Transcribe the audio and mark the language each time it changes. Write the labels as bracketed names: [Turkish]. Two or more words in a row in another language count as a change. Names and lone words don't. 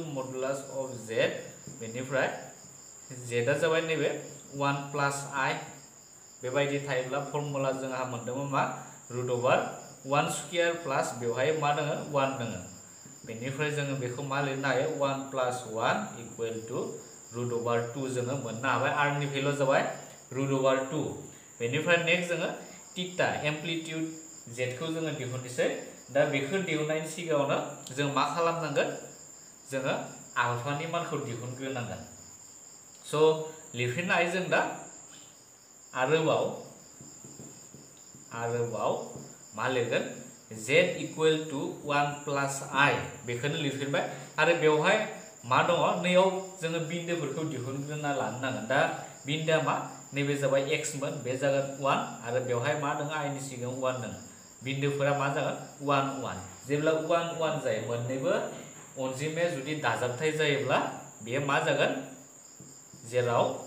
[English] modulus of z [Bodo] बेनिफ्राय z आ जाबाय नैबे 1 प्लस I बेबायदि थायोब्ला फर्मुला जोंहा मोनदोंमोन मा [English] root over [Bodo] 1 [English] square plus [Bodo] बेवहाय मा दङ 1 दङ बेनिफ्राय जोङो बेखौ मा लिरनो हायो 1 [English] plus 1 equal to root over [Bodo] 2 जोङो मोननो हाबाय r नि भेल्यु जाबाय [English] root over [Bodo] 2 बेनिफ्राय नेक्स्ट जोङो [English] theta amplitude [Bodo] z खौ जोङो दिहुननोसै दा बेखौ दिहुननायनि सिगाङावनो जों मा खालामनांगोन जोङो आल्फानि मानखौ दिहुनग्रोनांगोन स' लिरफिननो हायो जों दा आरोबाव मा लिरगोन z [English] equal to 1 plus I [Bodo] बेखौनो लिरफिनबाय आरो बेवहाय मा दङ नैयाव जोङो बिन्दोफोरखौ दिहुनग्रोना लानो नांगोन दा बिन्दोआ मा नैबे जाबाय x मोन बे जागोन 1 आरो बेवहाय मा दङ I नि सिगाङाव 1 दङ बिन्दोफोरा मा जागोन 1 1 जेब्ला 1 1 जायो मोननैबो अनजिमाया जुदि दाजाबथाय जायोब्ला बेयो मा जागोन जेराव